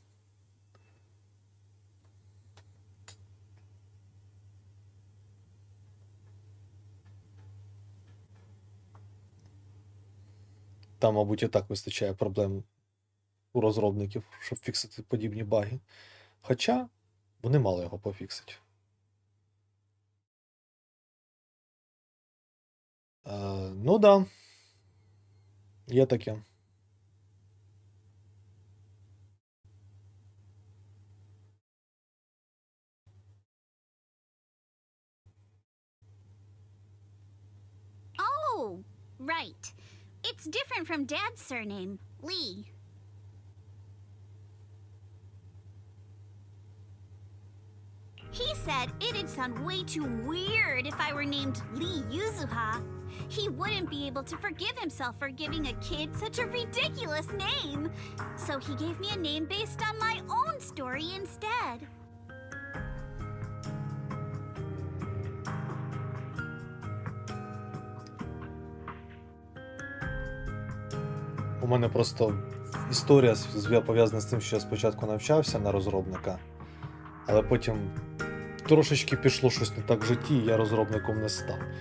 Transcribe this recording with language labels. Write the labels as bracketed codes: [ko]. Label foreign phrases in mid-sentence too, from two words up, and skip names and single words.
[uk] Там, мабуть, і так вистачає проблем у розробників, щоб фіксити подібні баги. Хоча вони мали його пофіксити. Ну да. Є таке. [en] Oh, right. It's different from Dad's surname, Lee. He said it'd sound way too weird if I were named Lee Yuzuha. He wouldn't be able to forgive himself for giving a kid such a ridiculous name. So he gave me a name based on my own story instead. [uk] У мене просто історія пов'язана з тим, що я спочатку навчався на розробника, але потім трошечки пішло щось не так в житті, і я розробником не став.